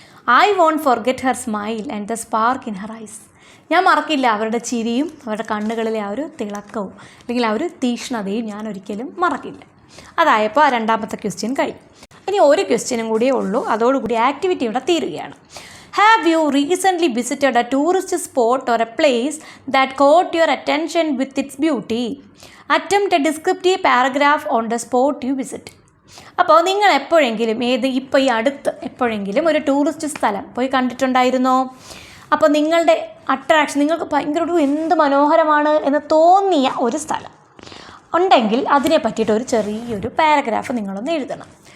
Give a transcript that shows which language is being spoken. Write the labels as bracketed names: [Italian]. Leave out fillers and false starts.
[English] I won't forget her smile and the spark in her eyes. [Malayalam] ഞാൻ മറക്കില്ല അവരുടെ ചിരിയും അവരുടെ കണ്ണുകളിലെ ആ ഒരു തിളക്കവും അല്ലെങ്കിൽ ആ ഒരു തീക്ഷ്ണതയും ഞാൻ ഒരിക്കലും മറക്കില്ല. അതായപ്പോൾ രണ്ടാമത്തെ ക്വസ്റ്റ്യൻ കഴിഞ്ഞു. ഇനി ഒരു ക്വസ്റ്റ്യനും കൂടിയേ ഉള്ളൂ, അതോടുകൂടി ആക്ടിവിറ്റി ഇവിടെ തീരുകയാണ്. [English] Have you recently visited a tourist spot or a place that caught your attention with its beauty? Attempt a descriptive paragraph on the spot you visit. [Malayalam] അപ്പോൾ നിങ്ങൾ എപ്പോഴെങ്കിലും ഇപ്പോൾ ഈ അടുത്ത് എപ്പോഴെങ്കിലും ഒരു ടൂറിസ്റ്റ് സ്ഥലം പോയി കണ്ടിട്ടുണ്ടായിരുന്നോ? അപ്പോൾ നിങ്ങളുടെ അട്രാക്ഷൻ, നിങ്ങൾക്ക് ഭയങ്കര എന്ത് മനോഹരമാണ് എന്ന് തോന്നിയ ഒരു സ്ഥലം ഉണ്ടെങ്കിൽ അതിനെ പറ്റിയിട്ട് ഒരു ചെറിയൊരു പാരഗ്രാഫ് നിങ്ങളൊന്ന് എഴുതണം.